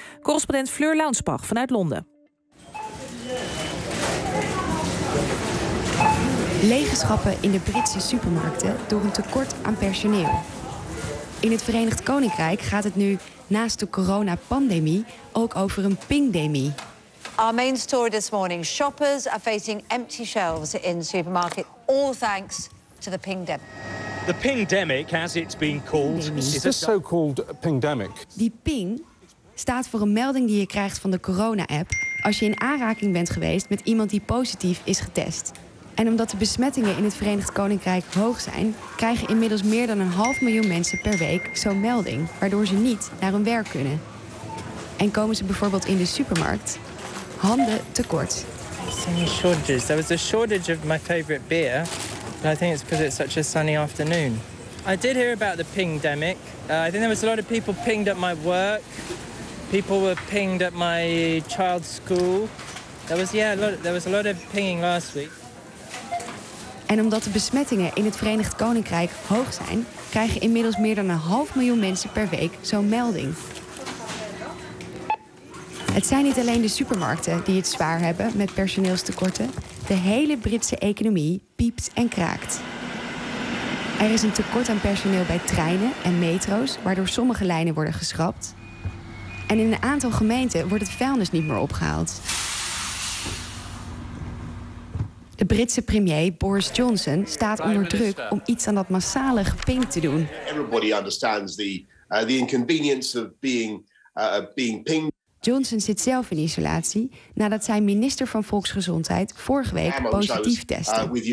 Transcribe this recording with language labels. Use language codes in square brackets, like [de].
[nl] Correspondent Fleur Launsbach vanuit Londen. Lege schappen in de Britse supermarkten door een tekort aan personeel. In het Verenigd Koninkrijk gaat het nu naast de coronapandemie ook over een pingdemie. [en] Our main story this morning: shoppers are facing empty shelves in supermarket, all thanks to the pingdemic. The pingdemic, as it's been called, is a so-called pingdemic. [nl] Die ping staat voor een melding die je krijgt van de corona-app als je in aanraking bent geweest met iemand die positief is getest. En omdat de besmettingen in het Verenigd Koninkrijk hoog zijn, krijgen inmiddels meer dan 500.000 mensen per week zo'n melding, waardoor ze niet naar hun werk kunnen. En komen ze bijvoorbeeld in de supermarkt, handen tekort. [en] There was a shortage of my favorite beer, but I think it's because it's such a sunny afternoon. I did hear about the pingdemic. I think there was a lot of people pinged at my work. People were pinged at my child's school. There was a lot of pinging last week. [nl] En omdat de besmettingen in het Verenigd Koninkrijk hoog zijn, krijgen inmiddels meer dan 500.000 mensen per week zo'n melding. Het zijn niet alleen de supermarkten die het zwaar hebben met personeelstekorten. De hele Britse economie piept en kraakt. Er is een tekort aan personeel bij treinen en metro's, waardoor sommige lijnen worden geschrapt. En in een aantal gemeenten wordt het vuilnis niet meer opgehaald. De Britse premier Boris Johnson staat onder druk om iets aan dat massale geping te doen. [en] Everybody understands the inconvenience of being pinged. [nl] Johnson zit zelf in isolatie nadat zijn minister van Volksgezondheid vorige week positief testte.